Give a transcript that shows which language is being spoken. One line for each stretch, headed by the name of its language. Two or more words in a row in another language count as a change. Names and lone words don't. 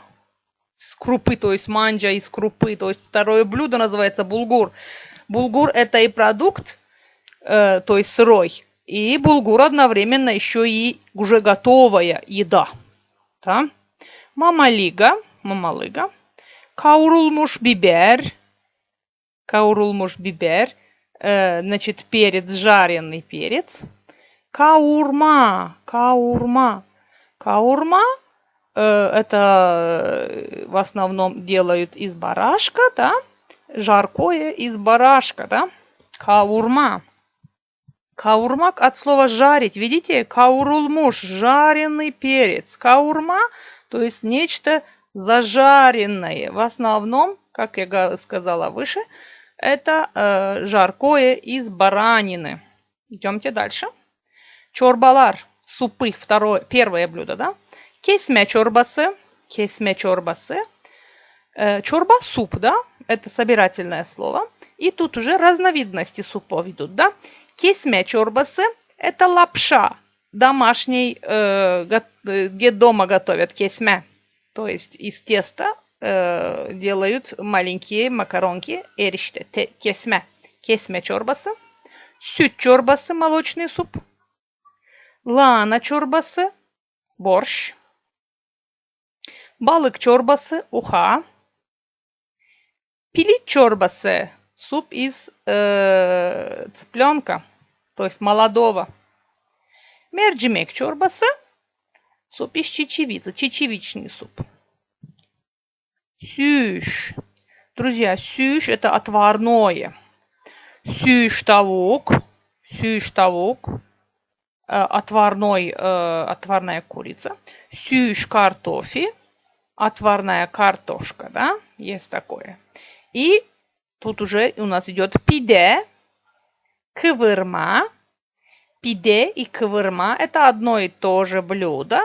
Russian: С крупы, то есть манджа из крупы. То есть второе блюдо называется булгур. Булгур это и продукт, то есть сырой. И булгур одновременно еще и уже готовая еда. Да? Мамалыга.
Turkish: Kavrulmuş biber. Kavrulmuş biber.
Russian: Значит, перец, жареный перец. Каурма. Каурма. Каурма это в основном делают из барашка, да? Жаркое из барашка, да? Каурма. Каурмак от слова жарить. Видите? Каурулмуш. Жареный перец. Каурма, то есть нечто зажаренное. В основном, как я сказала выше, это жаркое из баранины. Идемте дальше. Чорбалар. Супы. Первое блюдо, да?
Turkish: Kesme çorbası. Kesme çorbası.
Russian: Чорба – суп, да? Это собирательное слово. И тут уже разновидности супов идут, да?
Turkish: Kesme çorbası –
Russian: это лапша. Домашний, где дома готовят kesme. То есть из теста делают маленькие макаронки.
Turkish: Erişte, kesme. Kesme çorbası. Süt çorbası –
Russian: молочный суп.
Turkish: Lahana çorbası – борщ. Balık çorbası –
Russian: уха.
Turkish: Piliç çorbası
Russian: – суп из цыпленка, то есть молодого.
Turkish: Mercimek çorbası
Russian: – суп из чечевицы, чечевичный суп. Сюш. Друзья, сюш – это отварное.
Turkish: Haşlanmış tavuk. Haşlanmış tavuk.
Russian: Отварная курица. Сюш картофель. Отварная картошка, да, есть такое. И тут уже у нас идет пиде, кывырма. Пиде и кывырма – это одно и то же блюдо.